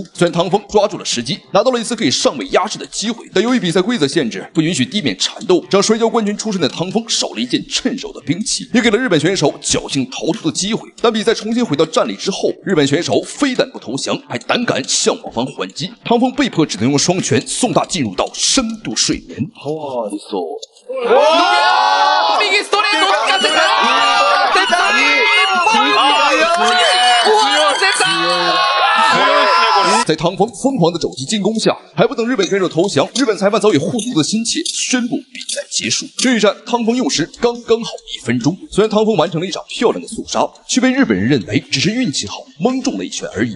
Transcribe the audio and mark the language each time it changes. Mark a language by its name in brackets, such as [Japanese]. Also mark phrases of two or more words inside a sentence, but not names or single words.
[Chinese] 雖然湯豐抓住了時機，拿到了一次可以上位壓制的機會，但由於比賽規則限制，不允許地面纏鬥，讓摔跤冠軍出身的湯豐少了一件趁手的兵器，也給了日本選手僥倖逃脫的機會。當比賽重新回到戰裡之後，日本選手非但不投降，還膽敢向我方還擊。湯豐被迫只能用雙拳送他進入到深度睡眠。 [Japanese] 右ストレートを使ってきた。 [Chinese] 在湯豐瘋狂的肘擊進攻下，還不等日本選手投降，日本裁判早已護足的心切，宣布比賽結束。這一戰湯豐用時剛剛好1分鐘。雖然湯豐完成了一場漂亮的速殺，卻被日本人認為只是運氣好，蒙中了一拳而已。